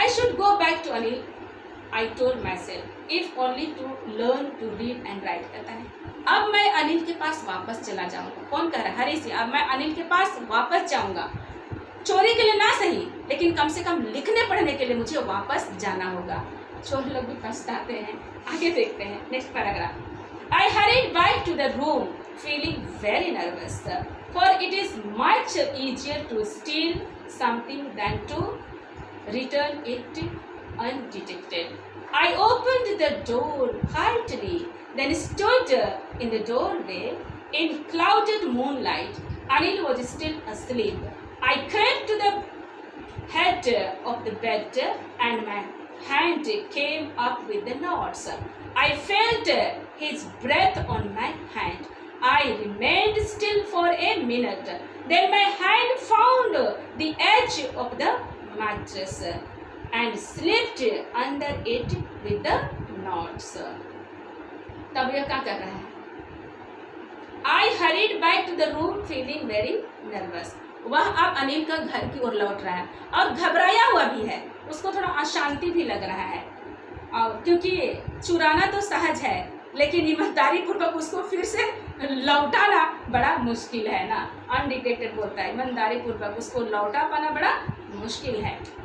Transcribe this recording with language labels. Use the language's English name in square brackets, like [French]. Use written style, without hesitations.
[English] I should go back to Anil, I told myself, if only to learn to read and write, [Hindi] कहता है। अब मैं अनिल के पास वापस चला जाऊंगा। कौन कह रहा है? हरी सिंह। अब मैं अनिल के पास वापस जाऊंगा, चोरी के लिए ना सही, लेकिन कम से कम लिखने पढ़ने के लिए मुझे वापस जाना होगा। चोर लोग भी पछताते हैं। आगे देखते हैं [English] Next paragraph. I hurried back to the room, feeling very nervous, for it is much easier to steal something than to return it undetected. I opened the door quietly, then stood in the doorway in clouded moonlight. Anil was still asleep. I crept to the head of the bed and my hand came up with the knots. I felt his breath on my hand. I remained still for a minute. Then my hand found the edge of the mattress and slipped under it with the knots. [Hindi] तब यह क्या कर रहा है? [English] I hurried back to the room feeling very nervous. [Hindi] वह अब अनिल का घर की ओर लौट रहा है और घबराया हुआ भी है, उसको थोड़ा अशांति भी लग रहा है। और क्योंकि चुराना तो सहज है, लेकिन ईमानदारी पूर्वक उसको फिर से लौटाना बड़ा मुश्किल है ना। अनडिटेक्टेड बोलता है, ईमानदारी पूर्वक उसको लौटा पाना बड़ा मुश्किल है।